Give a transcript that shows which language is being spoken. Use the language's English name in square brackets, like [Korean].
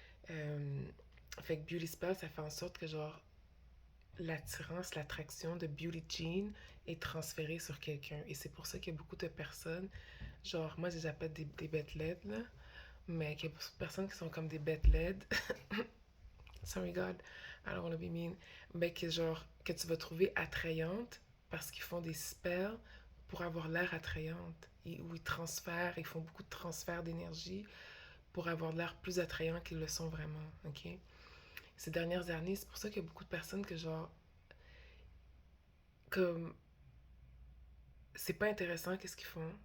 [French] Euh, Fait que Beauty Spell, ça fait en sorte que, genre, l'attirance, l'attraction de Beauty Jean est transférée sur quelqu'un. Et c'est pour ça qu'il y a beaucoup de personnes, genre, moi, je les appelle des bêtes laides, là, mais qu'il y a beaucoup de personnes qui sont comme des bêtes laides. [English] Sorry God, I don't want to be mean. [French] Mais que, genre, que tu vas trouver attrayante parce qu'ils font des spells pour avoir l'air attrayante. Où ils transfèrent, ils font beaucoup de transferts d'énergie pour avoir l'air plus attrayant qu'ils le sont vraiment, ok? Ces dernières années, c'est pour ça qu'il y a beaucoup de personnes que, genre, comme c'est pas intéressant qu'est-ce qu'ils font.